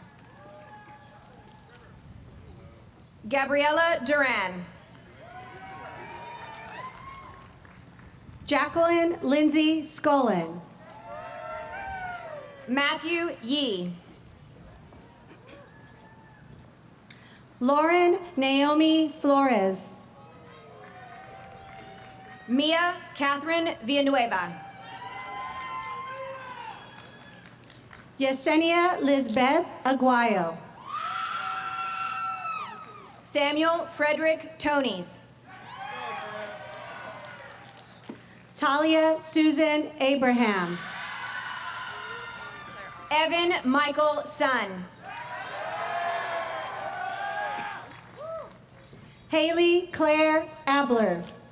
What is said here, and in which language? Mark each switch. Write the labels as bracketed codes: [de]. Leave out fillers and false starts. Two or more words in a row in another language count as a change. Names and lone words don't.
[en] Gabriella Duran. Jacqueline Lindsay Scullin. Matthew Yee. Lauren Naomi Flores. Mia Catherine Villanueva. Yesenia Lisbeth Aguayo. Samuel Frederick Tonys. Talia Susan Abraham. Evan Michael Sun. Haley Claire Abler.